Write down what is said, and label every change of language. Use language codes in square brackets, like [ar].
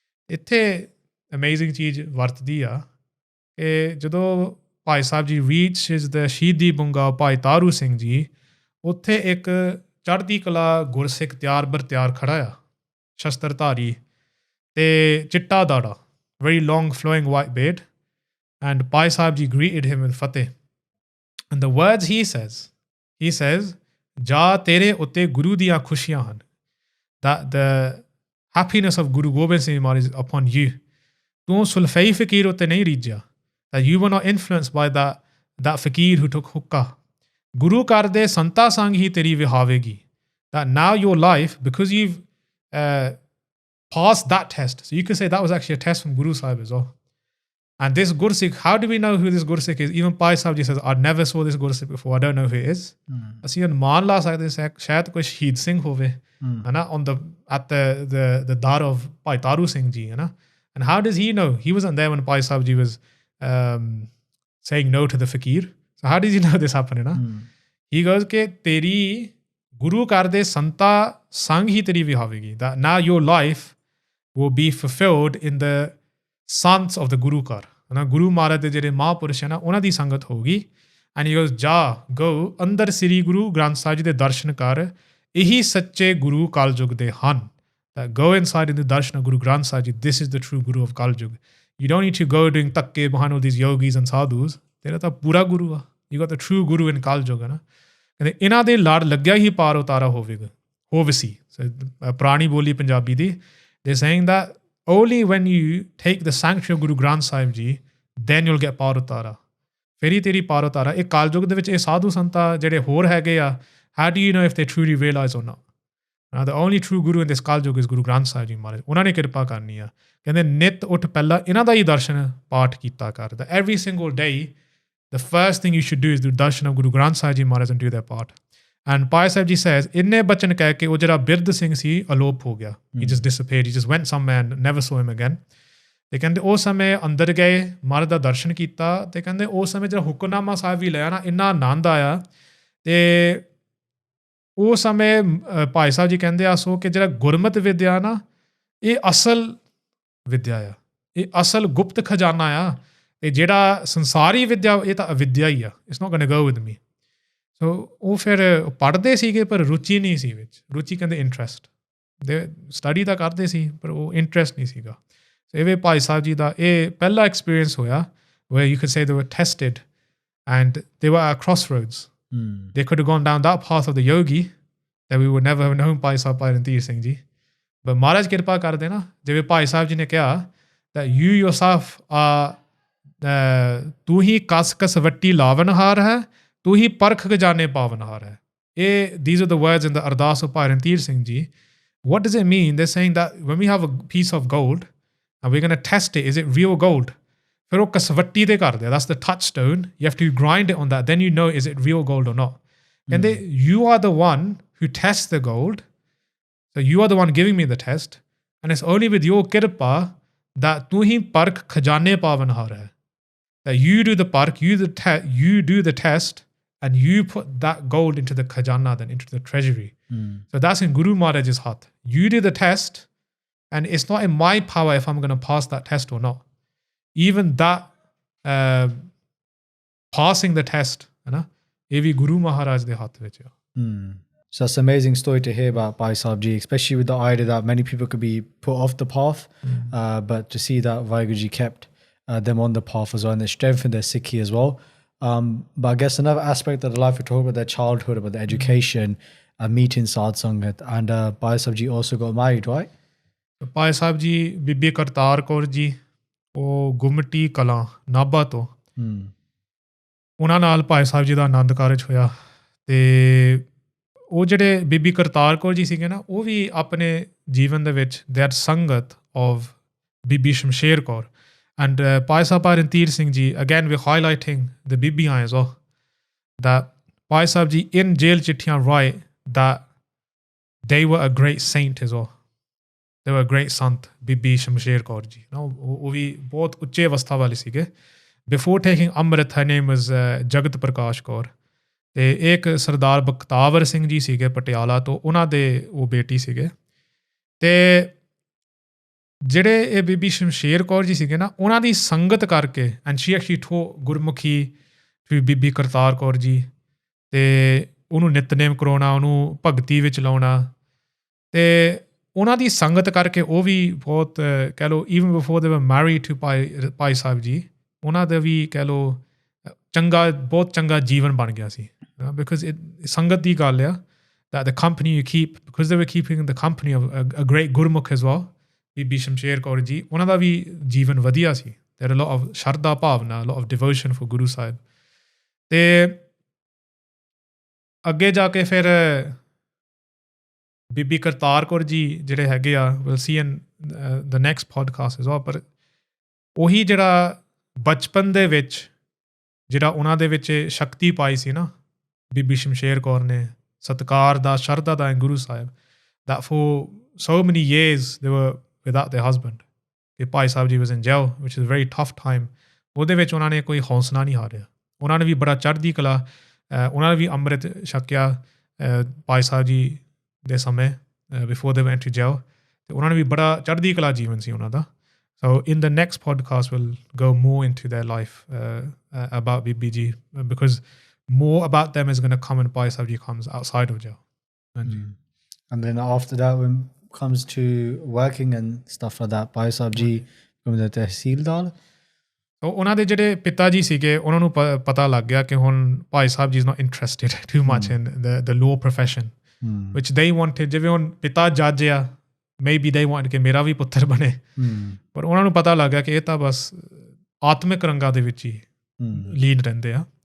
[pa] ਇੱਥੇ ਅਮੇਜ਼ਿੰਗ ਚੀਜ਼ ਵਰਤਦੀ ਆ ਕਿ ਜਦੋਂ ਭਾਈ ਸਾਹਿਬ ਜੀ [en] reaches the [pa] ਸ਼ਹੀਦੀ ਬੁੰਗਾ ਭਾਈ ਤਾਰੂ ਸਿੰਘ ਜੀ, ਉੱਥੇ ਇੱਕ ਚੜ੍ਹਦੀ ਕਲਾ ਗੁਰਸਿੱਖ ਤਿਆਰ ਬਰ ਤਿਆਰ ਖੜ੍ਹਾ ਆ, ਸ਼ਸਤਰਧਾਰੀ ਅਤੇ ਚਿੱਟਾ ਦਾੜਾ, [en] very long flowing white beard, and [pa] Bhai Sahib ji [en] Greeted him with Fateh. And the words he says [pa] ਜਾ ਤੇਰੇ ਉੱਤੇ ਗੁਰੂ ਦੀਆਂ ਖੁਸ਼ੀਆਂ ਹਨ, [en] that the happiness of Guru Gobind Singh Maharaj is upon you. [pa] ਤੂੰ ਸੁਲਫਈ ਫਕੀਰ ਉੱਤੇ ਨਹੀਂ ਰੀਝਿਆ, [en] that you were not influenced by that fakir who took hukkah. [pa] ਗੁਰੂ ਘਰ ਦੇ ਸੰਤਾਂ ਸੰਗ ਹੀ ਤੇਰੀ ਵਿਹਾਵੇਗੀ, [en] that now your life, because you've passed that test, so you could say that was actually a test from Guru Sahib as well. And this Gursikh, how do we know who this Gursikh is? Even Bhai Sahib Ji says, I never saw this Gursikh before, I don't know who it is. [pa] ਅਸੀਂ ਅਨੁਮਾਨ ਲਾ ਸਕਦੇ ਸ਼ਾਇਦ ਕੋਈ ਸ਼ਹੀਦ ਸਿੰਘ ਹੋਵੇ, ਹੈ ਨਾ, [en] at the dar of Bhai Taru Singh Ji, [pa] ਹੈ ਨਾ. [en] And how does he know? He wasn't there when Bhai Sahib Ji was saying no to the fakir. So how does he know this happened, [pa] ਹੈ ਨਾ? [en] He goes [pa] ਕਿ ਤੇਰੀ ਗੁਰੂ ਘਰ ਦੇ ਸੰਤਾਂ ਸੰਗ ਹੀ ਤੇਰੀ ਵਿਹਾਵੇਗੀ, [en] that now your life will be fulfilled in the Sants of the Guru Kar, [pa] ਹੈ ਗੁਰੂ ਮਹਾਰਾਜ ਦੇ ਜਿਹੜੇ ਮਹਾਂਪੁਰਸ਼ ਹੈ ਨਾ, ਉਹਨਾਂ ਦੀ ਸੰਗਤ ਹੋਊਗੀ। [en] and he goes [pa] ਜਾ ਗੋ ਅੰਦਰ ਸ੍ਰੀ ਗੁਰੂ ਗ੍ਰੰਥ ਸਾਹਿਬ ਜੀ ਦੇ ਦਰਸ਼ਨ ਕਰ, ਇਹੀ ਸੱਚੇ ਗੁਰੂ ਕਲਯੁਗ ਦੇ ਹਨ। [en] Go inside in the darshan of Guru Granth Sahib Ji, this is the true Guru of Kaljug. You don't need to go doing takke behind all these yogis and sadhus. [pa] ਤੇਰਾ ਤਾਂ ਪੂਰਾ ਗੁਰੂ ਆ, [en] you got the true Guru in Kaljug, [pa] ਹੈ ਨਾ। ਕਹਿੰਦੇ ਇਹਨਾਂ ਦੇ ਲੜ ਲੱਗਿਆ ਹੀ ਪਾਰ ਉਤਾਰਾ ਹੋਵਸੀ। ਪੁਰਾਣੀ ਬੋਲੀ ਪੰਜਾਬੀ ਦੀ, [en] they saying that only when you take the sanctuary of Guru Granth Sahib Ji, then you'll get [pa] ਪਾਰ ਉਤਾਰਾ, ਫਿਰ ਹੀ ਤੇਰੀ ਪਾਰ ਉਤਾਰਾ। ਇਹ ਕਾਲਯੁਗ ਦੇ ਵਿੱਚ ਇਹ ਸਾਧੂ ਸੰਤਾਂ ਜਿਹੜੇ ਹੋਰ ਹੈਗੇ ਆ, [en] how do you know if they truly realize or not? The only true Guru in this Kaljug is Guru Granth Sahib Ji Maharaj. [pa] ਉਹਨਾਂ ਨੇ ਕਿਰਪਾ ਕਰਨੀ ਆ। ਕਹਿੰਦੇ ਨਿੱਤ ਉੱਠ ਪਹਿਲਾਂ ਇਹਨਾਂ ਦਾ ਹੀ ਦਰਸ਼ਨ ਪਾਠ ਕੀਤਾ ਕਰ। [en] Every single day, the first thing you should do is do darshan of Guru Granth Sahib Ji Maharaj and do their part. And Bhai Sahib Ji says, [pa] ਇੰਨੇ ਬਚਨ ਕਹਿ ਕੇ ਉਹ ਜਿਹੜਾ ਬਿਰਧ ਸਿੰਘ ਸੀ ਅਲੋਪ ਹੋ ਗਿਆ। [en] He just disappeared. He just went somewhere and never saw him again. [pa] ਤੇ ਕਹਿੰਦੇ ਉਸ ਸਮੇਂ ਅੰਦਰ ਗਏ, ਮਹਾਰਾਜ ਦਾ ਦਰਸ਼ਨ ਕੀਤਾ, ਤੇ ਕਹਿੰਦੇ ਉਸ ਸਮੇਂ ਜਿਹੜਾ ਹੁਕਮਨਾਮਾ ਸਾਹਿਬ ਵੀ ਲਿਆ ਨਾ, ਇੰਨਾ ਆਨੰਦ ਆਇਆ। ਤੇ ਉਸ ਸਮੇਂ ਭਾਈ ਸਾਹਿਬ ਜੀ ਕਹਿੰਦੇ ਆ ਸੋ ਕਿ ਜਿਹੜਾ ਗੁਰਮਤਿ ਵਿਦਿਆ ਨਾ, ਇਹ ਅਸਲ ਵਿਦਿਆ ਆ, ਇਹ ਅਸਲ ਗੁਪਤ ਖਜ਼ਾਨਾ ਆ। ਅਤੇ ਜਿਹੜਾ ਸੰਸਾਰੀ ਵਿਦਿਆ ਇਹ ਤਾਂ ਅਵਿਦਿਆ ਹੀ ਆ, [en] It's not going to go with me. [pa] ਸੋ ਉਹ ਫਿਰ ਪੜ੍ਹਦੇ ਸੀਗੇ ਪਰ ਰੁਚੀ ਨਹੀਂ ਸੀ ਵਿੱਚ। ਰੁਚੀ ਕਹਿੰਦੇ ਇੰਟਰਸਟ, ਦੇ ਸਟੱਡੀ ਤਾਂ ਕਰਦੇ ਸੀ ਪਰ ਉਹ ਇੰਟਰਸਟ ਨਹੀਂ ਸੀਗਾ। ਇਵੇਂ ਭਾਈ ਸਾਹਿਬ ਜੀ ਦਾ ਇਹ ਪਹਿਲਾ ਐਕਸਪੀਰੀਅੰਸ ਹੋਇਆ [en] where you could say they were tested and they were at crossroads. They could have gone down that path of the yogi that we would never have known Bhai Sahib Bhai Randhir Singh Ji. [pa] But Maharaj ਕਿਰਪਾ ਕਰਦੇ ਨਾ, ਜਿਵੇਂ ਭਾਈ ਸਾਹਿਬ ਜੀ ਨੇ ਕਿਹਾ [en] that you yourself are [pa] ਤੂੰ ਹੀ ਕਸ ਕਸ ਵੱਟੀ ਲਾਵਨਹਾਰ ਹੈ, ਤੂੰ ਹੀ ਪਰਖ ਖਜ਼ਾਨੇ ਪਾਵਨਹਾਰ ਹੈ। [en] ਇਹ these are the words in the Ardas of Bhai Randhir Singh Ji. What does it mean? They're saying that when we have a piece of gold and we're going to test it, is it real gold? [pa] ਫਿਰ ਉਹ ਕਸਵੱਟੀ ਦੇ ਕਰਦੇ ਆ, [en] that's the touchstone. You have to grind it on that, then you know is it real gold or not. ਕਹਿੰਦੇ you are the one who tests the gold, so you are the one giving me the test, and it's only with your kirpa that [pa] ਤੂੰ ਹੀ ਪਰਖ ਖਜ਼ਾਨੇ ਪਾਵਨਹਾਰ ਹੈ, [en] that you do the park, you do the test, and you put that gold into the khajana, then into the treasury. So that's in Guru Maharaj's heart. You do the test, and it's not in my power if I'm going to pass that test or not. Even that passing the test, [hi] है ना, ये भी [en] Guru Maharaj [pa] ਦੇ ਹੱਥ ਵਿੱਚ ਆ। [en] So that's an amazing story to hear about Bhai Sahib Ji, especially with the idea that many people could be put off the path, but to see that Vaheguru Ji kept them on the path as well, and they strengthened their Sikhi as well. But I guess another aspect of the life, we talk about their childhood, about the education, meeting Sad Sangat, and Bhai Sahib Ji also got married, right? [pa] Bhai Sahib Ji, Bibi Kartar Kaur Ji, ਉਹ ਗੁਮਟੀ ਕਲਾਂ ਨਾਭਾ ਤੋਂ, ਉਹਨਾਂ ਨਾਲ ਭਾਈ ਸਾਹਿਬ ਜੀ ਦਾ ਆਨੰਦ ਕਾਰਜ ਹੋਇਆ। ਅਤੇ ਉਹ ਜਿਹੜੇ ਬੀਬੀ ਕਰਤਾਰ ਕੌਰ ਜੀ ਸੀਗੇ ਨਾ, ਉਹ ਵੀ ਆਪਣੇ ਜੀਵਨ ਦੇ ਵਿੱਚ [en] they are sangat of [pa] Bibi Shamsher Kaur and Bhai Sahib Bhai Randhir Singh ji. [en] Again we highlighting the ਬੀਬੀਆਂ as well, that Bhai Sahib ji in jail ਚਿੱਠੀਆਂ write that they were a great saint as well. there were great Sant, Bibi Shamsher Kaur Ji. [pa] ਉਹ ਵੀ ਬਹੁਤ ਉੱਚੇ ਅਵਸਥਾ ਵਾਲੇ ਸੀਗੇ. [en] Before taking Amrit, her name was Jagat Prakash Kaur. [pa] ਤੇ ਇੱਕ ਸਰਦਾਰ ਬਖਤਾਵਰ ਸਿੰਘ ਜੀ ਸੀਗੇ ਪਟਿਆਲਾ ਤੋਂ, ਉਹਨਾਂ ਦੇ ਉਹ ਬੇਟੀ ਸੀਗੇ. ਤੇ ਜਿਹੜੇ ਇਹ ਬੀਬੀ ਸ਼ਮਸ਼ੇਰ ਕੌਰ ਜੀ ਸੀਗੇ ਨਾ, ਉਹਨਾਂ ਦੀ ਸੰਗਤ ਕਰਕੇ, [en] and she actually taught [pa] Gurmukhi to ਬੀਬੀ ਕਰਤਾਰ ਕੌਰ ਜੀ, ਤੇ ਉਹਨੂੰ ਨਿਤਨੇਮ ਕਰਾਉਣਾ, ਉਹਨੂੰ ਭਗਤੀ ਵਿੱਚ ਲਾਉਣਾ. ਤੇ ਉਹਨਾਂ ਦੀ ਸੰਗਤ ਕਰਕੇ ਉਹ ਵੀ ਬਹੁਤ ਕਹਿ ਲਓ, [en] even before they were married to [pa] ਭਾਈ ਸਾਹਿਬ ਜੀ, ਉਹਨਾਂ ਦਾ ਵੀ ਕਹਿ ਲਓ ਚੰਗਾ, ਬਹੁਤ ਚੰਗਾ ਜੀਵਨ ਬਣ ਗਿਆ ਸੀ. [en] because [pa] ਸੰਗਤ ਦੀ ਗੱਲ ਆ, [en] that the company you keep, because they were keeping the company of a great Gurmukh as well, Bibi Shamsher Kaur Ji, [pa] ਉਹਨਾਂ ਦਾ ਵੀ ਜੀਵਨ ਵਧੀਆ ਸੀ. [en] There a lot of shardha bhavna, a lot of devotion for Guru Sahib. [pa] ਤੇ ਅੱਗੇ ਜਾ ਕੇ ਫਿਰ ਬੀਬੀ ਕਰਤਾਰ ਕੌਰ ਜੀ ਜਿਹੜੇ ਹੈਗੇ ਆ, [en] we'll see in the next podcast as well, [pa] ਪਰ ਉਹੀ ਜਿਹੜਾ ਬਚਪਨ ਦੇ ਵਿੱਚ ਜਿਹੜਾ ਉਹਨਾਂ ਦੇ ਵਿੱਚ ਸ਼ਕਤੀ ਪਾਈ ਸੀ ਨਾ ਬੀਬੀ ਸ਼ਮਸ਼ੇਰ ਕੌਰ ਨੇ, ਸਤਿਕਾਰ ਦਾ, ਸ਼ਰਧਾ ਦਾ Guru Sahib, [en] that for so many years they were without their husband. ਕਿ Bhai Sahib ji was in jail, which is a very tough time. [pa] ਉਹਦੇ ਵਿੱਚ ਉਹਨਾਂ ਨੇ ਕੋਈ ਹੌਸਲਾ ਨਹੀਂ ਹਾਰਿਆ. ਉਹਨਾਂ ਨੇ ਵੀ ਬੜਾ ਚੜ੍ਹਦੀ ਕਲਾ, ਉਹਨਾਂ ਨੇ ਵੀ ਅੰਮ੍ਰਿਤ ਛਕਿਆ ਭਾਈ ਸਾਹਿਬ ਜੀ ਦੇ ਸਮੇਂ, [en] before they went to jail. [pa] ਤੇ ਉਹਨਾਂ ਨੇ ਵੀ ਬੜਾ ਚੜ੍ਹਦੀ ਕਲਾ ਜੀਵਨ ਸੀ ਉਹਨਾਂ ਦਾ. [en] So in the next podcast, we'll go more into their life about Bibi Ji, because more about them is going to come when Bhai Sahib Ji comes outside of jail. And then after that, when it comes to working and stuff like that, Bhai Sahib Ji becomes a tehsildar. [pa] So ਉਹਨਾਂ ਦੇ ਜਿਹੜੇ ਪਿਤਾ ਜੀ ਸੀਗੇ, ਉਹਨਾਂ ਨੂੰ ਪਤਾ ਲੱਗ ਗਿਆ ਕਿ ਹੁਣ Bhai Sahib ji [en] is not interested too much in the law profession, which they wanted. [pa] ਜਿਵੇਂ ਹੁਣ ਪਿਤਾ ਜੱਜ ਆ, [en] maybe they wanted [pa] ਕਿ ਮੇਰਾ ਵੀ ਪੁੱਤਰ ਬਣੇ, ਪਰ ਉਹਨਾਂ ਨੂੰ ਪਤਾ ਲੱਗ ਗਿਆ ਕਿ ਇਹ ਤਾਂ ਬਸ ਆਤਮਿਕ ਰੰਗਾਂ ਦੇ ਵਿੱਚ ਹੀ ਲੀਨ ਰਹਿੰਦੇ ਆ.